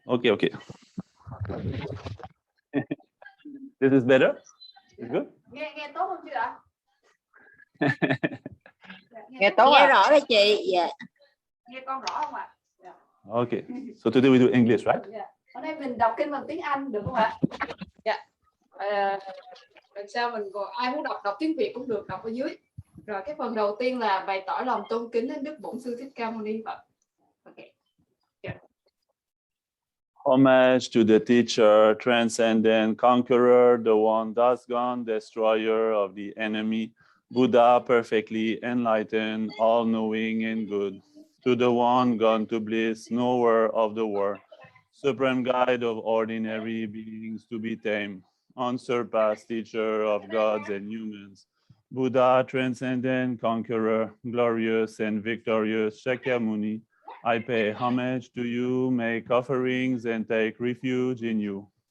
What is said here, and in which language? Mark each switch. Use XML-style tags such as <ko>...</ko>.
<en>Okay, okay. This is better? It's good?</en> <vi>Nghe tốt không chứ ạ? Nghe tốt nghe rõ đấy chị. Dạ. Nghe con rõ không ạ? Yeah.</vi> <en>Okay, so today we do English, right? Yeah.</en> <vi>Ở đây mình đọc kinh bằng tiếng Anh được không ạ? Dạ. Làm sao mình còn ai muốn đọc tiếng Việt cũng được, đọc ở dưới. Rồi cái phần đầu tiên là bày tỏ lòng tôn kính đến Đức Bổn Sư Thích Ca Mâu Ni Phật.</vi> <en>Okay. Yeah. Homage to the teacher, transcendent conqueror, the one thus gone, destroyer of the enemy, Buddha perfectly enlightened, all-knowing and good. To the one gone to bliss, knower of the world, supreme guide of ordinary beings to be tamed, unsurpassed teacher of gods and humans, Buddha, transcendent conqueror, glorious and victorious Shakyamuni, I pay homage to you, make offerings and take refuge in you.</en>